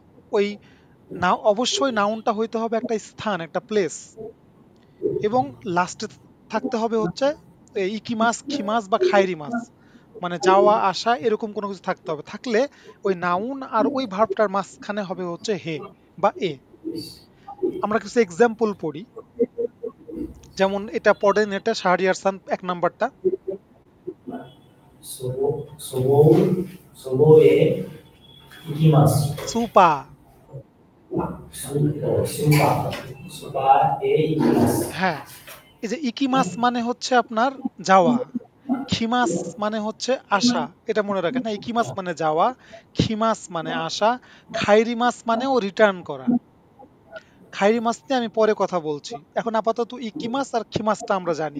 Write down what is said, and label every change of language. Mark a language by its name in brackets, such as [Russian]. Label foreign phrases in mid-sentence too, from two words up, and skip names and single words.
[Bangla] ওই না, অবশ্যই নাউনটা হইতে হবে একটা স্থান, একটা প্লেস, এবং লাস্টে থাকতে হবে হচ্ছে ইকিমাস, খিমাস বা খাইরি মাস, মানে যাওয়া আসা এরকম কোনো কিছু থাকতে হবে। থাকলে ওই নাউন আর ওই ভার্বটার মাঝখানে হবে হচ্ছে হে বা এ। আমরা কিছু এক্সাম্পল পড়ি, যেমন এটা পড়েন, এটা শাহরিয়ার সান এক নাম্বারটা। [Japanese] そこへ行きます。 সুপা। そばへ行きます。 [Bangla] হ্যাঁ, এই যে ইকিমাস মানে হচ্ছে আপনার যাওয়া, খিমাস মানে হচ্ছে আসা, এটা মনে রাখেন। না, ইকিমাস মানে যাওয়া, খিমাস মানে আসা, খাইরিমাস মানেও রিটার্ন করা। খাইরিমাস নিয়ে আমি পরে কথা বলছি, এখন আপাতত ইকিমাস আর খিমাসটা আমরা জানি।